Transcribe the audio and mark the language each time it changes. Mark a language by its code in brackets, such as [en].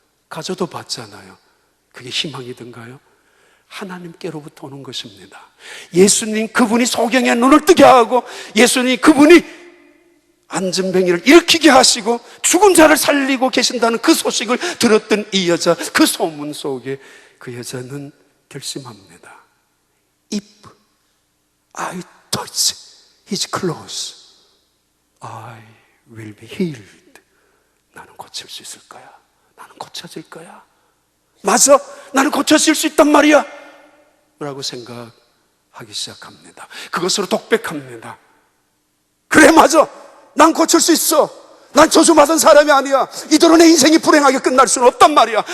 [ko] 가져도 봤잖아요. 그게 희망이든가요? 하나님께로부터 오는 것입니다. 예수님 그분이 소경의 눈을 뜨게 하고, 예수님 그분이 안진뱅이를 일으키게 하시고 죽은 자를 살리고 계신다는 그 소식을 들었던 이 여자, 그 소문 속에 그 여자는 결심합니다. [en] If I touch his clothes, I will be healed. [ko] 나는 고칠 수 있을 거야. 나는 고쳐질 거야. 맞아, 나는 고쳐질 수 있단 말이야 라고 생각하기 시작합니다. 그것으로 독백합니다. 그래, 맞아, 난 고칠 수 있어. 난 저주받은 사람이 아니야. 이대로 내 인생이 불행하게 끝날 수는 없단 말이야.